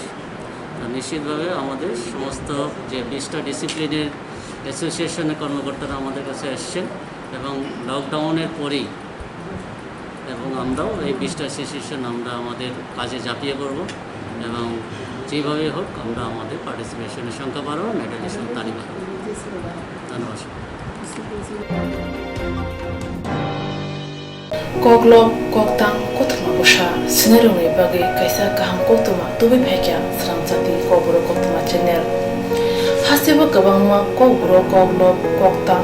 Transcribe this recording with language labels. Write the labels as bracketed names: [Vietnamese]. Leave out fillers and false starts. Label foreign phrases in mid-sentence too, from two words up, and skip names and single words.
[Bangla] তো নিশ্চিতভাবে আমাদের সমস্ত যে 20টা ডিসিপ্লিনের অ্যাসোসিয়েশনের কর্মকর্তারা আমাদের কাছে এসছেন এবং লকডাউনের পরেই এবং আমরাও এই 20টা অ্যাসোসিয়েশন আমরা আমাদের কাজে ঝাঁপিয়ে পড়ব এবং যেভাবে হোক আমরা আমাদের পার্টিসিপেশনের সংখ্যা বাড়াবো, মেডেলের সংখ্যা তারই বাড়াবো। ধন্যবাদ। [Kok Borok] Koktwma Koktang Koktwma Busha Sinarungi Bagi Kaisa Kaham Koktwma Tubi Phekya Swrangchati Kokborok Koktwma channel Hasiba Kabangma Kokborok Koktang